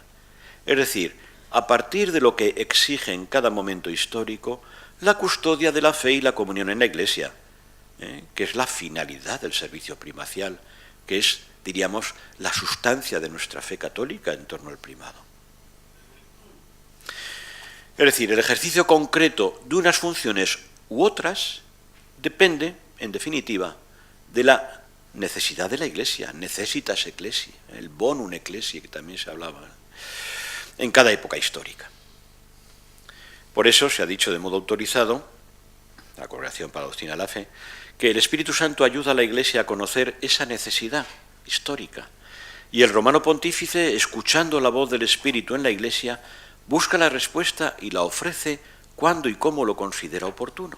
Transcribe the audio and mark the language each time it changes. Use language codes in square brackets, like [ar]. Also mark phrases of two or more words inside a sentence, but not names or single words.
[es] Es decir, a partir de lo que exige en cada momento histórico la custodia de la fe y la comunión en la Iglesia, que es la finalidad del servicio primacial, que es, diríamos, la sustancia de nuestra fe católica en torno al primado. Es decir, el ejercicio concreto de unas funciones u otras depende, en definitiva, de la necesidad de la Iglesia, [la] necessitas ecclesiae, el bonum ecclesiae, [es] que también se hablaba en cada época histórica. Por eso se ha dicho de modo autorizado, la Congregación para la Doctrina de la Fe, que el Espíritu Santo ayuda a la Iglesia a conocer esa necesidad histórica, y el romano pontífice, escuchando la voz del Espíritu en la Iglesia, busca la respuesta y la ofrece cuando y cómo lo considera oportuno.